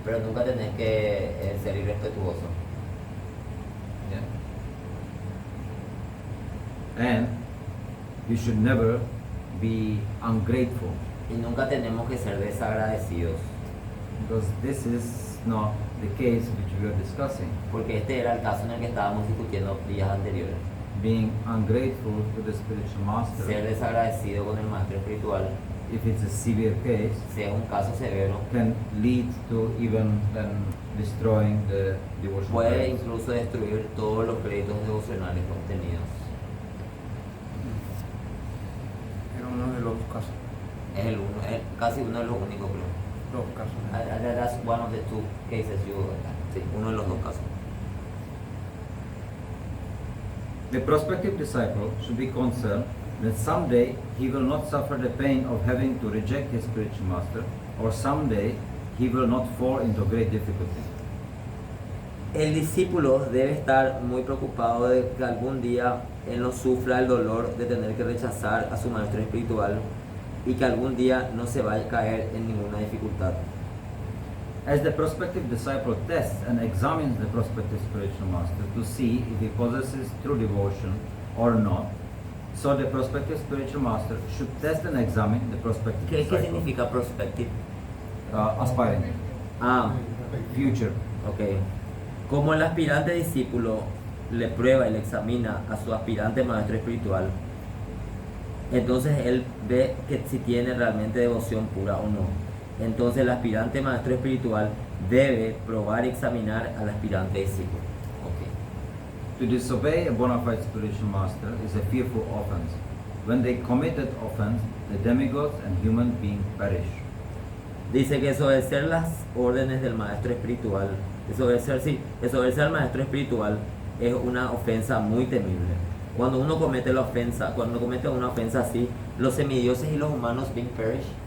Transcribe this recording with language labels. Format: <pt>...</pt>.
<es>Pero nunca tenés que ser irrespetuoso.</es> <en>Yeah. And you should never be ungrateful,</en> <es>Y nunca tenemos que ser desagradecidos.</es> <en>because this is not the case which we are discussing.</en> <es>Porque este era el caso en el que estábamos discutiendo días anteriores.</es> <en>Being ungrateful to the spiritual master,</en> <es>Ser desagradecido con el maestro espiritual,</es> <en>if it's a severe case,</en> <es>si es un caso severo,</es> <en>can lead to even then destroying the devotional</en> <es>puede</es> <en>practice.</en> <es>incluso destruir todos los créditos devocionales obtenidos. Era uno de los casos. Es casi uno de los únicos, creo. Los casos.</es> <en>That's one of the two cases</en> <es>sí, uno de los dos casos.</es> <en>The prospective disciple should be concerned that someday he will not suffer the pain of having to reject his spiritual master, or someday he will not fall into great difficulty.</en> <es>El discípulo debe estar muy preocupado de que algún día él no sufra el dolor de tener que rechazar a su maestro espiritual y que algún día no se vaya a caer en ninguna dificultad.</es> <en>As the prospective disciple tests and examines the prospective spiritual master to see if he possesses true devotion or not, so the prospective spiritual master should test and examine the prospective</en> <es>¿Qué</es> <en>disciple.</en> <es>significa prospective?</es> <en>Aspiring, future. Ok.</en> <es>Como el aspirante discípulo le prueba y le examina a su aspirante maestro espiritual, entonces él ve que si tiene realmente devoción pura o no. Entonces el aspirante maestro espiritual debe probar y examinar al aspirante discípulo.</es> <en>Ok. To disobey a bona fide spiritual master is a fearful offense. When they commit that offense, the demigods and human beings perish.</en> <es>Dice que desobedecer las órdenes del maestro espiritual, desobedecer al maestro espiritual es una ofensa muy temible. Cuando uno comete una ofensa así, los semidioses y los humanos</es> <en>being perish.</en>